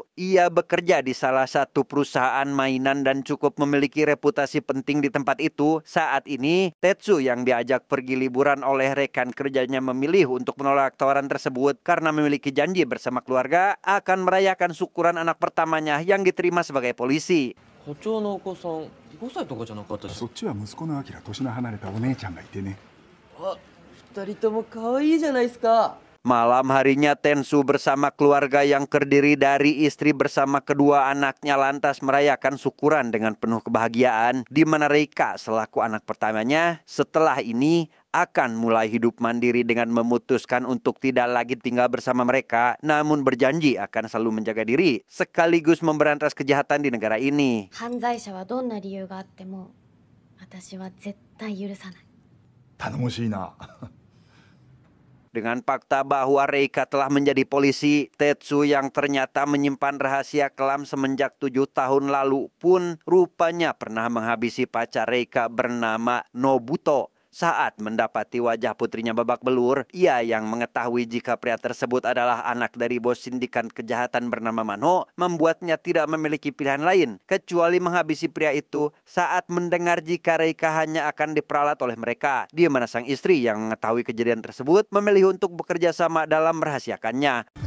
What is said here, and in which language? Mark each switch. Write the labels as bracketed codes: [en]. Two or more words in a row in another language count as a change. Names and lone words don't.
[id] Ia bekerja di salah satu perusahaan mainan dan cukup memiliki reputasi penting di tempat itu. Saat ini, Tetsu yang diajak pergi liburan oleh rekan kerjanya memilih untuk menolak tawaran tersebut karena memiliki janji bersama keluarga akan merayakan syukuran anak pertamanya yang diterima sebagai polisi. [ja] 課長のお子さん5歳とかじゃなかったし。そっちは息子のアキラ、年の離れたお姉ちゃんがいてね。あ、2人とも可愛いじゃないですか。 [id] Malam harinya Tetsu bersama keluarga yang terdiri dari istri bersama kedua anaknya lantas merayakan syukuran dengan penuh kebahagiaan, di mana Reika selaku anak pertamanya setelah ini akan mulai hidup mandiri dengan memutuskan untuk tidak lagi tinggal bersama mereka, namun berjanji akan selalu menjaga diri sekaligus memberantas kejahatan di negara ini. [ja] 犯罪者はどんな理由があっても私は絶対許さない。頼もしいな。 [id] Dengan fakta bahwa Reika telah menjadi polisi, Tetsu yang ternyata menyimpan rahasia kelam semenjak 7 tahun lalu pun rupanya pernah menghabisi pacar Reika bernama Nobuto. Saat mendapati wajah putrinya babak belur, ia yang mengetahui jika pria tersebut adalah anak dari bos sindikat kejahatan bernama Mano, membuatnya tidak memiliki pilihan lain kecuali menghabisi pria itu saat mendengar jika Reika hanya akan diperalat oleh mereka, di mana sang istri yang mengetahui kejadian tersebut memilih untuk bekerja sama dalam merahasiakannya.